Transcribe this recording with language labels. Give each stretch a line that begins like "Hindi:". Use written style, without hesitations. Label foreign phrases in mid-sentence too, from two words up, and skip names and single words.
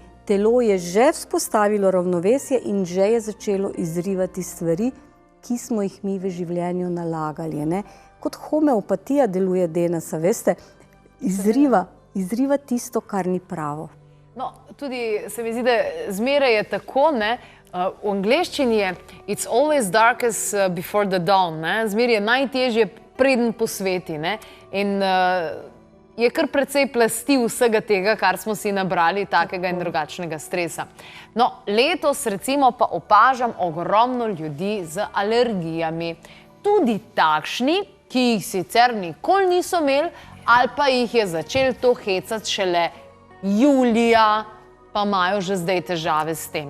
Slovenian: Telo je že vzpostavilo ravnovesje in že je začelo izrivati stvari, ki smo jih mi v življenju nalagali. Ne? Kot homeopatija deluje, Denisa, veste, izriva tisto, kar ni pravo. No, tudi se mi zdi, da zmeraj je tako, ne? V angleščini je
English: it's always darkest before the dawn,
Slovenian: ne? Zmeraj je najtežje preden posveti, ne? In je kar precej plasti vsega tega, kar smo si nabrali, takega in drugačnega stresa. No, letos recimo pa opažam ogromno ljudi z alergijami. Tudi takšni, ki jih sicer nikoli niso imeli, ali pa jih je začel to hecati šele julija, pa imajo že zdaj težave s tem.